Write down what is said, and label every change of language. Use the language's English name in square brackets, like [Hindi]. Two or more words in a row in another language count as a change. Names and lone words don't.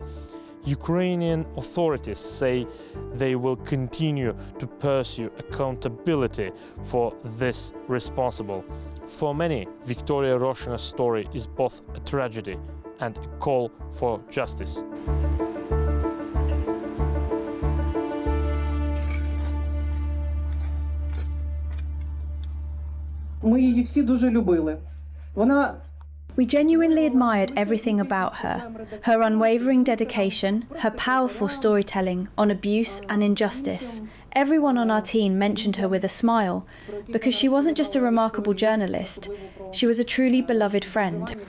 [English] Ukrainian authorities say they will continue to pursue accountability for this responsible. For many, Viktoriya Roshchyna's story is both a tragedy and a call for justice. [Ukrainian] Ми її всі дуже любили. Вона [English] We genuinely admired everything about her, her unwavering dedication, her powerful storytelling on abuse and injustice. Everyone on our team mentioned her with a smile, because she wasn't just a remarkable journalist, she was a truly beloved friend.